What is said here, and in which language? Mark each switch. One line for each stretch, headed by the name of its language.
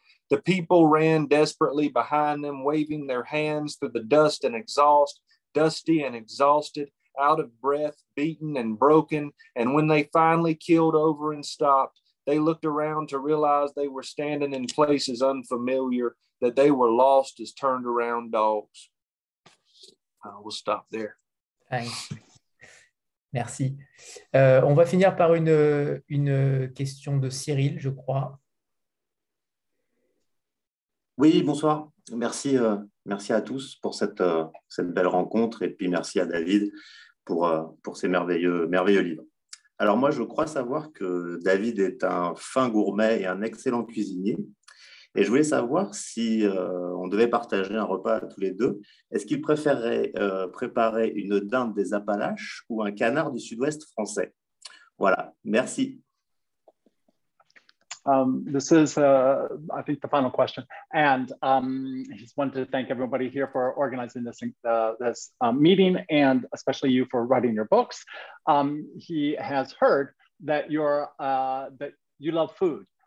English: The people ran desperately behind them, waving their hands through the dust and exhaust, dusty and exhausted, out of breath, beaten and broken. And when they finally keeled over and stopped, they looked around to realize they were standing in places unfamiliar, that they were lost as turned around dogs. We'll stop there. Thanks.
French: Merci. On va finir par une question de Cyril, je crois. Oui, bonsoir. Merci, merci à tous pour cette belle rencontre, et puis merci à David pour ces merveilleux livres. Alors moi, je crois savoir que David est un fin gourmet et un excellent cuisinier. Et je voulais savoir si on devait partager un repas à tous les deux. Est-ce qu'il préférerait préparer une dinde des Appalaches ou un canard du sud-ouest français? Voilà, merci.
English: This is, I think, the final question. And I just wanted to thank everybody here for organizing this meeting, and especially you for writing your books. He has heard that that you love food.